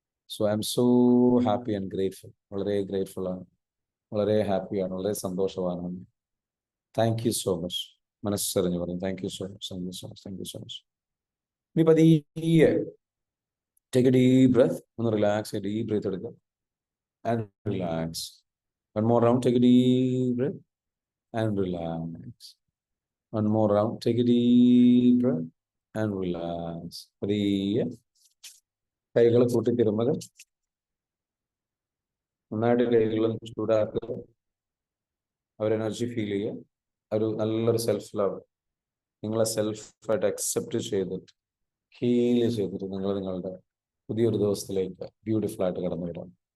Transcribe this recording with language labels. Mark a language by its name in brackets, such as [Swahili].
[English] So I'm so happy and grateful. [Malayalam] വളരെ grateful ആണ്, വളരെ ഹാപ്പിയാണ്, വളരെ സന്തോഷവാനാണ്. [English] Thank you so much. [Malayalam] മനസ്സറിഞ്ഞ് പറയും [English] Thank you so much, thank you so much, thank you so much. [Malayalam] ഇനി പതിയെ [English] take a deep breath, [Malayalam] ഒന്ന് [English] relax, deep breath [Malayalam] എടുക്കുക [English] And relax. One more round, take a deep breath and relax. One more round, take a deep breath and relax. [Malayalam] പതിയെ കൈകൾ കൂട്ടിത്തിരുമ്പത്, നന്നായിട്ട് കൈകളും ചൂടാക്കുക. ഒരു energy feel ചെയ്യുക, ഒരു നല്ലൊരു സെൽഫ് ലവ്, നിങ്ങളെ സെൽഫായിട്ട് അക്സെപ്റ്റ് ചെയ്തിട്ട് ഹീൽ ചെയ്തിട്ട് നിങ്ങൾ നിങ്ങളുടെ പുതിയൊരു ദിവസത്തിലേക്ക് ബ്യൂട്ടിഫുൾ ആയിട്ട് കടന്നു വരാം.